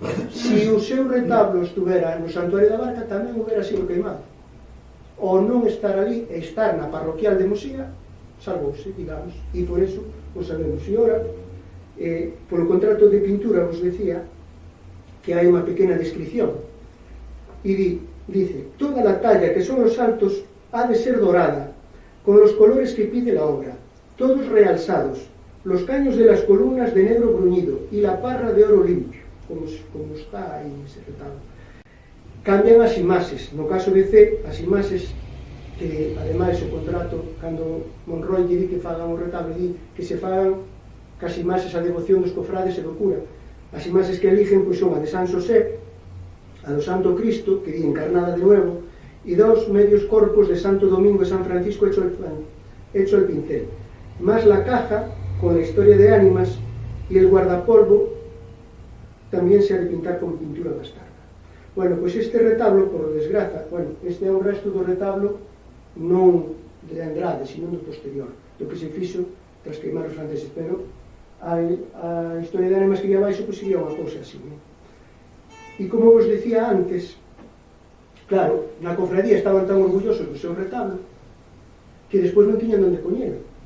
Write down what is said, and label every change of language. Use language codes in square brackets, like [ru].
[gl] Se o seu retablo estuvera no Santuario da Barca, tamén houbera sido queimado. O non estar ali e estar na parroquial de Muxía, salvouse, digamos, e por eso o sabemos. E ora, polo contrato de pintura, vos decía que hai unha pequena descripción. [es] E dice, toda la talla que son os saltos ha de ser dorada, con los colores que pide la obra, todos realzados, los caños de las columnas de negro bruñido y la parra de oro limpio, [gl] como está aí ese retablo. Cambian as imaxes, [es] no caso de C, as imaxes [gl] que ademais o contrato, cando Monroy lle di que fagan o retablo, di que se fagan casi imaxes a devoción dos cofrades e do cura. As imaxes que eligen pois son a de San Xosé, a do Santo Cristo, que di [es] encarnada de nuevo, [gl] e dos medios corpos de Santo Domingo e San Francisco [es] hecho el pincel, más la caja con la historia de ánimas y el guardapolvo también se ha de pintar con pintura bastarda. [gl] Bueno, pois este retablo, por desgraza, bueno, este é un resto do retablo non de Andrade, sino do posterior, do que se fixo tras queimar os franceses, pero a historia de ánimas que ia baixo, pois sería unha cousa así, non? E como vos decía antes, claro, na cofradía estaban tan orgullosos do seu retablo que despois non tiñan onde poñelo.